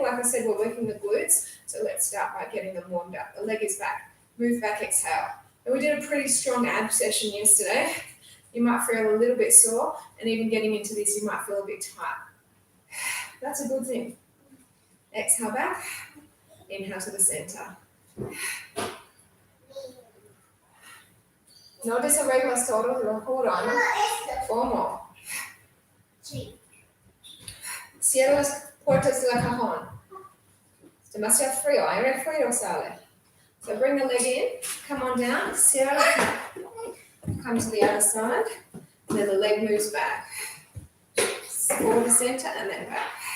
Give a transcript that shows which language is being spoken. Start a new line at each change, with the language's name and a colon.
English: Like I said, we're working the glutes. So let's start by getting them warmed up. The leg is back. Move back, exhale. And we did a pretty strong ab session yesterday. You might feel a little bit sore. And even getting into this, you might feel a bit tight. That's a good thing. Exhale back, inhale to the center.
Spanish: No desarreglas todo, pero
English: hold on. 4 more.
Spanish: Cierra las puertas de la cajón. Es demasiado frío, aire frío sale.
English: So bring the leg in, come on down,
Spanish: cierra la cajón.
English: Come to the other side, and then the leg moves back. Forward the center and then back.